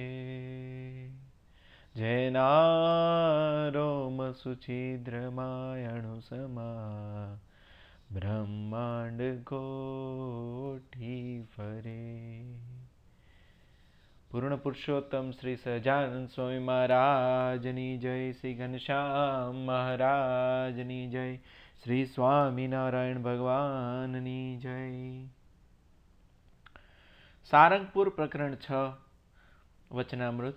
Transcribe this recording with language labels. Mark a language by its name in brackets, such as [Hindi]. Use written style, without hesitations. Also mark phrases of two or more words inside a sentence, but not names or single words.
[Gujarati] જૈનારોમ સુછિદ્રમાયણુ સમા, બ્રહ્માંડ કોઠી ફરે। પૂર્ણ પુરુષોત્તમ શ્રી સહજાનંદ સ્વામી મહારાજની જય, શ્રી ઘનશ્યામ મહારાજની જય, શ્રી સ્વામિનારાયણ ભગવાનની જય. સારંગપુર પ્રકરણ 6 વચનામૃત.